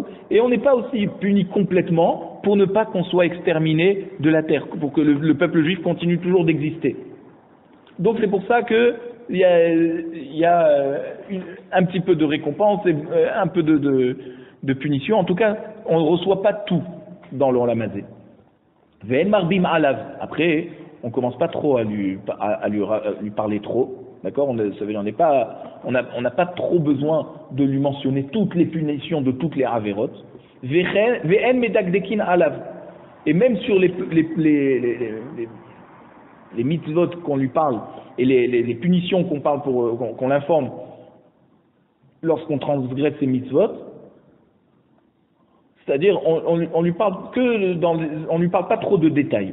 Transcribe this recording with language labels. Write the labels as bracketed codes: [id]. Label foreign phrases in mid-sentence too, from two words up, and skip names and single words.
[fr] Et on n'est pas aussi puni complètement pour ne pas qu'on soit exterminé de la terre, pour que le peuple juif continue toujours d'exister. Donc c'est pour ça que il y a un petit peu de récompense et un peu de punition. En tout cas, on ne reçoit pas tout dans le [he] עולם הזה. ואין מרבים עליו. [fr] Après, on commence pas trop à lui parler trop, d'accord. On n'a pas trop besoin de lui mentionner toutes les punitions de toutes les avérotes. [he] ואין מדקדקין עליו. [fr] Et même sur les mitzvot qu'on lui parle et les punitions qu'on parle qu'on l'informe lorsqu'on transgresse ces mitzvot, c'est-à-dire on lui parle on lui parle pas trop de détails.